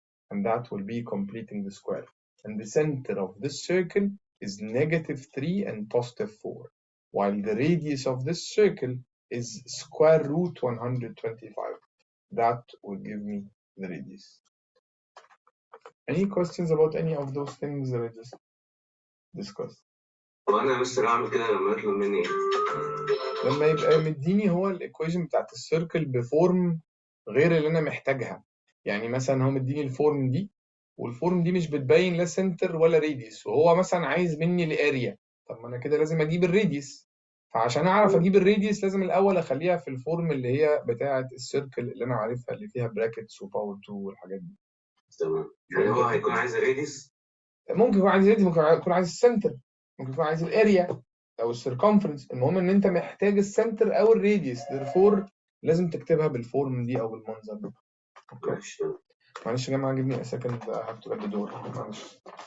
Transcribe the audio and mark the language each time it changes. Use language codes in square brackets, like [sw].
[en] And that will be completing the square. And the center of this circle is -3 and +4, while the radius of this circle is square root 125. That will give me the radius. Any questions about any of those things that I just discussed? [ar] وانا مستر اعمل كده لما يطلب مني لما يبقى مديني هو الايكويشن بتاعت السيركل بفورم غير اللي انا محتاجها. يعني مثلا هو مديني الفورم دي، والفورم دي مش بتبين لا سنتر ولا راديوس، وهو مثلا عايز مني الاريا. طب ما انا كده لازم اجيب الراديوس، فعشان اعرف اجيب الراديوس لازم الاول اخليها في الفورم اللي هي بتاعه السيركل اللي انا عارفها، اللي فيها براكتس وباور 2 والحاجات دي. تمام. يعني هو هيكون عايز الراديوس، ممكن يكون عايز الراديوس، ممكن يكون عايز السنتر، ممكن يكون عايز الاريا او السيركمفرنس. المهم ان انت محتاج السنتر او الراديوس، therefore لازم تكتبها بالفورم دي او بالمنظر ده. ماشي. معلش يا جماعه، [en] give me a second, I have to get the door. [ar] معلش.